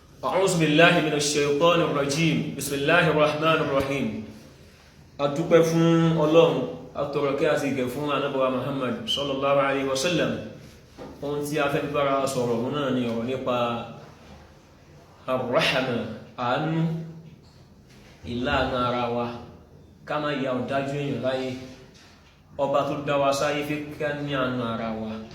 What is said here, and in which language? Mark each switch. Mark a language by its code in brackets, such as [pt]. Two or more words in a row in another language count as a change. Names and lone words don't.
[ar] أعوذ بالله من الشيطان الرجيم بسم الله الرحمن الرحيم [yo] adúpẹ́ fún Ọlọ́run atọrọ kí a sì gẹ̀ fún Ànábì wa Muhammad [ar] صلى الله عليه وسلم [yo] ohun tí a fẹ́ bára sọ̀rọ̀ wọn náà ni ọ̀rọ̀ nípa ar-rahma àánú ìlànà ara wa ká má ya ọ̀dájú èèyàn láyé ọba tó dá wa sáyé fi ká ní àánú ara wa